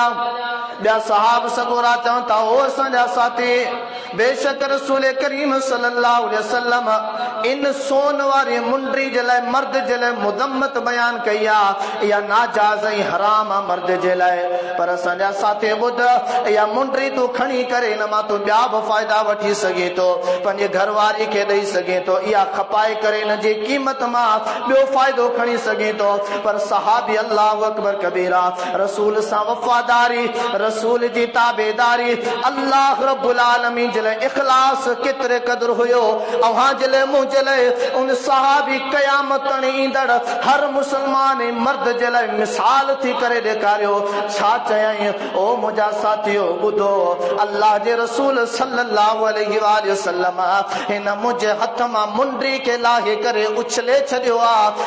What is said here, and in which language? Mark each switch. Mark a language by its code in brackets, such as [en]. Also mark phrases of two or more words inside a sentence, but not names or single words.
[sd] ॿिया सहाब सगोरा चवनि था, ओ असांजा साथी, बेशक रसूल करीम [ar] صلى الله عليه وسلم [sd] इन सोन वारी मुंडरी जे लाइ मर्द जे लाइ मुदम्मत बयान कई आहे, इहा नाजाइज़ ऐं हराम आहे मर्द जे लाइ। पर असांजा साथी ॿुध, इहा मुंडरी तूं खणी करे इन मां तूं ॿिया बि फ़ाइदा वठी सघे थो, पंहिंजे घरवारी खे ॾेई सघे थो, इहा खपाए करे इन जी क़ीमत मां ॿियो फ़ाइदो खणी सघे थो। पर सहाबी [ar] الله أكبر كبيرا, [sd] रसूल सां वफ़ादारी, रसूल जी ताबेदारी, [ar] الله رب العالمين [sd] जे लाइ इख़लास केतिरे क़दुरु हुयो। अव्हां जे लाइ, मुंहिंजे लाइ, उन सहाबी क़यामत ताईं ईंदड़ हर मुसलमान ऐं मर्द जे लाइ मिसाल थी करे ॾेखारियो। छा चयईं, ओ मुंहिंजा साथियो ॿुधो, अल्लाह जे रसूल [ar] صلى الله عليه وسلم [sd] हिन मुंहिंजे हथ मां मुंडरी खे लाहे करे उछले छॾियो आहे।